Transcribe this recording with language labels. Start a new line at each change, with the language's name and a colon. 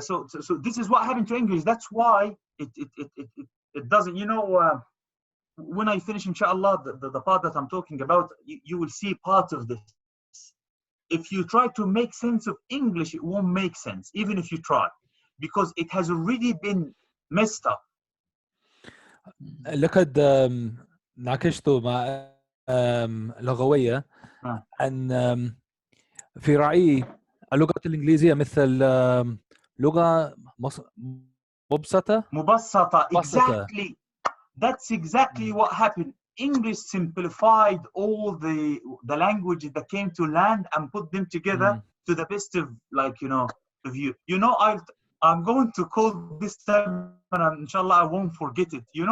English: So this is what happened to English. That's why it doesn't. You know, when I finish, inshallah, the part that I'm talking about, you will see part of this. If you try to make sense of English, it won't make sense, even if you try, because it has already been messed up.
Arabic: لقد ناقشت مع لغوية أن في رأيي اللغة الإنجليزية مثل لغة مبسطة.
English: Exactly. That's exactly what happened. English simplified all the languages that came to land and put them together to the best of of you. I'm going to call this term, and inshallah I won't forget it.